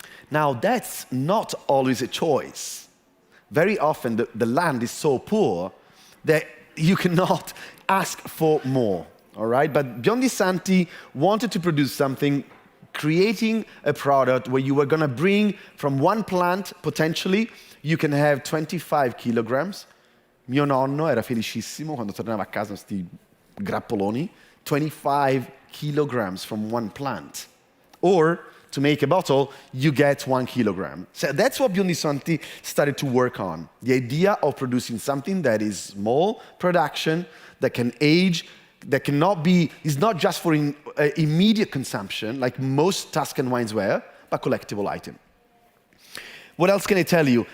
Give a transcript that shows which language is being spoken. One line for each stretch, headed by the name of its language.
English: Now, that's not always a choice. Very often, the land is so poor that you cannot ask for more, all right? But Biondi Santi wanted to produce something, creating a product where you were gonna bring from one plant, potentially, you can have 25 kilograms.
Italian: Mio nonno era felicissimo quando tornava a casa con questi grappoloni,
English: 25 kilograms from one plant. Or, to make a bottle, you get 1 kilogram. So that's what Biondi Santi started to work on. The idea of producing something that is small production, that can age, that cannot be, is not just for immediate consumption, like most Tuscan wines were, but collectible item. What else can I tell you?